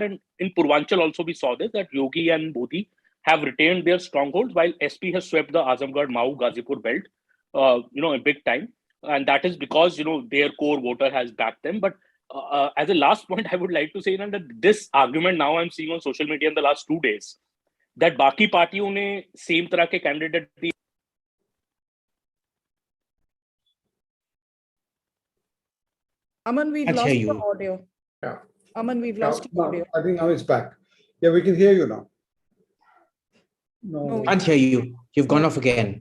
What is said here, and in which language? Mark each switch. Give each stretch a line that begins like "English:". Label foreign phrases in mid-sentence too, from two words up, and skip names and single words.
English: And in Purvanchal also we saw this, that Yogi and Modi have retained their strongholds while SP has swept the Azamgarh, Mau, Ghazipur belt, a big time. And that is because, their core voter has backed them. But as a last point, I would like to say that this argument now I'm seeing on social media in the last 2 days, that
Hindi: बाकी पार्टियों ने same तरह के candidate दिए.
English: Aman, we've lost your audio. Yeah. Aman, we've lost your audio. I think now it's back. Yeah, we can hear you now. No, can't hear you. You've gone off again.